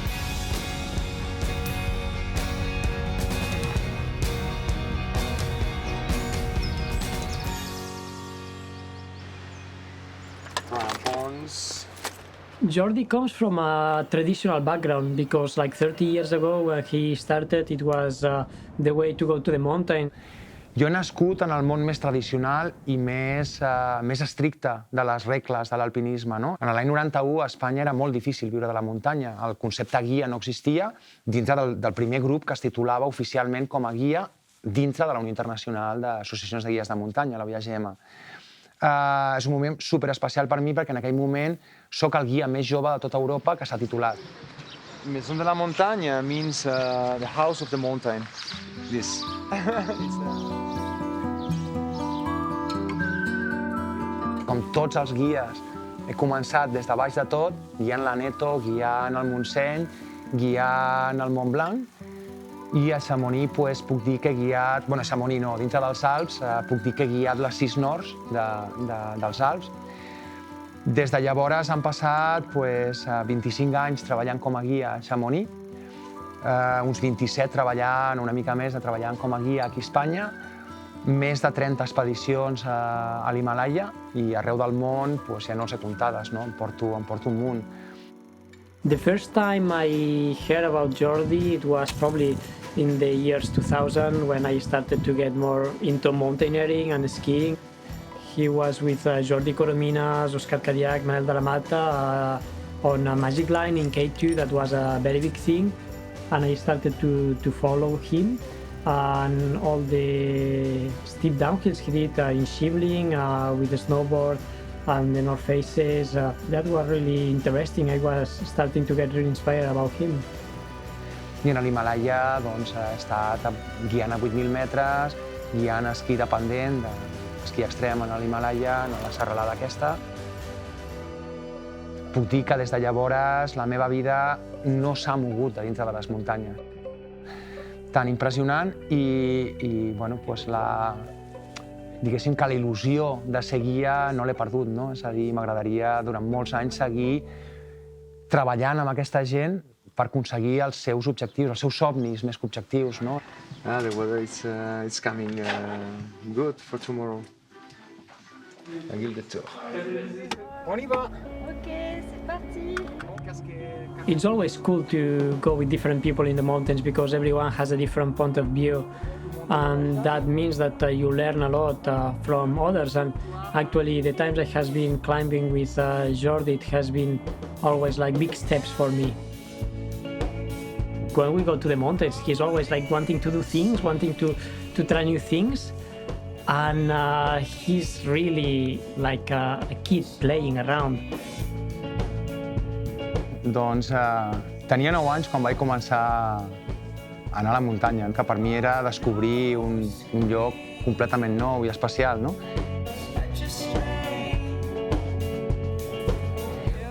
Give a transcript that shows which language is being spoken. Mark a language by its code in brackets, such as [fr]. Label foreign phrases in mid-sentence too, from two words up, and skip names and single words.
[en] Jordi comes from a traditional background because like 30 years ago when he started, it was the way to go to the mountain. [ca] Jo he nascut en el món més tradicional i més estricte de les regles de l'alpinisme, no? En l'any 91 a Espanya era molt difícil viure de la muntanya. El concepte guia no existia dintre del primer grup que es titulava oficialment com a guia dintre de la Unió Internacional d'Associacions de Guies de Muntanya, la UAGM. És un moment superespecial per mi perquè en aquell moment sóc el guia més jove de tota Europa que s'ha titulat. [en] Maison de la Montagne means the house of the mountain. This. [ca] Com tots els guies, he començat des de baix de tot, guiant l'Aneto, guiant el Montseny, guiant el Mont Blanc, i a Chamonix puc dir que he guiat, a Chamonix no, dintre dels Alps, puc dir que he guiat les 6 nords dels Alps. Des de llavors han passat 25 anys treballant com a guia a Chamonix, uns 27 treballant, una mica més, treballant com a guia aquí a Espanya, més de 30 expedicions a l'Himàlaia i arreu del món, ja no sé comptades, em porto un munt. [en] The first time I heard about Jordi, it was probably in the years 2000 when I started to get more into mountaineering and skiing. He was with Jordi Corominas, Oscar Cadillac, Manel de la Mata on a Magic Line in K2. That was a very big thing, and I started to follow him and all the steep downhills he did in Shivling with the snowboard and the North Faces. That was really interesting. I was starting to get really inspired about him. [ca] I a l'Himàlaia he estat guiant a 8.000 metres, guiant esquí de pendent, esquí extrem a l'Himàlaia, a la serralada aquesta. Puc dir que des de llavors la meva vida no s'ha mogut a dintre de les muntanyes. Tan impressionant i diguéssim que la il·lusió de ser guia no l'he perdut, no? És a dir, m'agradaria durant molts anys seguir treballant amb aquesta gent per aconseguir els seus objectius, els seus somnis més que objectius, no? [en] The weather is coming good for tomorrow. I give the tour. [fr] On y va! Ok, c'est parti. [en] It's always cool to go with different people in the mountains because everyone has a different point of view, and that means that you learn a lot from others. And actually, the times I have been climbing with Jordi, it has been always like big steps for me. When we go to the mountains, he's always like wanting to do things, wanting to try new things, and he's really like a kid playing around. [ca] Doncs tenia 9 anys quan vaig començar a anar a la muntanya, que per mi era descobrir un lloc completament nou i especial, no?